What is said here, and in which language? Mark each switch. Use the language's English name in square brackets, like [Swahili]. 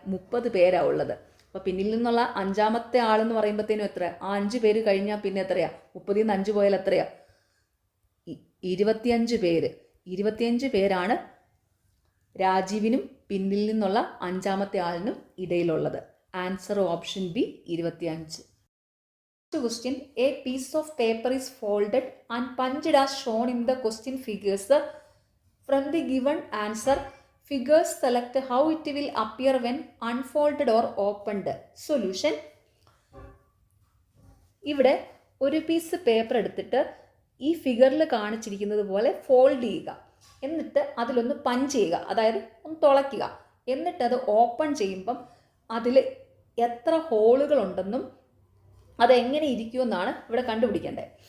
[Malayalam] 30 പേരാണ് ഉള്ളത്. അപ്പോൾ പിന്നിൽ നിന്നുള്ള 5-ാമത്തെ ആളെന്ന് പറയുമ്പോഴത്തേനും എത്ര? ആ 5 പേര് കഴിഞ്ഞാൽ പിന്നെ എത്രയാ? 30-ൽ നിന്ന് 5 പോയാൽ എത്രയാ? 25 പേര്. 25 പേരാണ് രാജീവിനും പിന്നിൽ നിന്നുള്ള 5-ാമത്തെ ആളിനും ഇടയിലുള്ളത്. [English] Answer option B 25. Question. A piece of paper is folded and punched as shown in the question figures. From the given answer, figures select how it will appear when unfolded or opened. Solution. [Malayalam] ഇവിടെ ഒരു piece paper എടുത്തിട്ട് ഈ ഫിഗറിൽ കാണിച്ചിരിക്കുന്നത് പോലെ fold ചെയ്യുക, എന്നിട്ട് അതിലൊന്ന് പഞ്ച് ചെയ്യുക, അതായത് ഒന്ന് തുളയ്ക്കുക. എന്നിട്ട് അത് ഓപ്പൺ ചെയ്യുമ്പം അതിൽ എത്ര ഹോളുകളുണ്ടെന്നും അതെങ്ങനെ ഇരിക്കുമെന്നാണ് ഇവിടെ കണ്ടുപിടിക്കേണ്ടത്.